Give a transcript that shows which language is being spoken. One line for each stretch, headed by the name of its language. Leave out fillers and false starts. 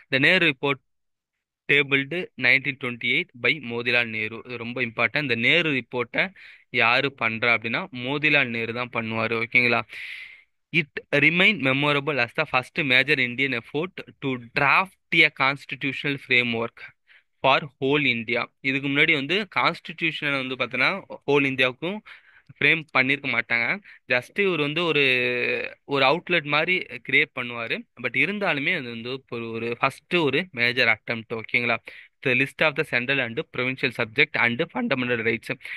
English: The Nehru report tabled 1928 by Motilal Nehru.
Tamil: இது ரொம்ப important. இந்த நேரு ரிப்போர்ட்டை யாரு பண்றா அப்படின்னா மோதிலால் நேரு தான் பண்ணுவாரு. ஓகேங்களா?
English: It remain memorable as the first major Indian effort to draft a constitutional framework for whole India.
Tamil: இதுக்கு முன்னாடி வந்து கான்ஸ்டிடியூஷனை வந்து பார்த்தோன்னா ஹோல் இந்தியாவுக்கும் ஃப்ரேம் பண்ணியிருக்க மாட்டாங்க. ஜஸ்ட் இவர் வந்து ஒரு ஒரு அவுட்லெட் மாதிரி கிரியேட் பண்ணுவார். பட் இருந்தாலுமே அது வந்து ஒரு ஃபர்ஸ்ட் ஒரு மேஜர் அட்டம்ப்ட். ஓகேங்களா?
English: The list of the central and provincial subject and fundamental rights.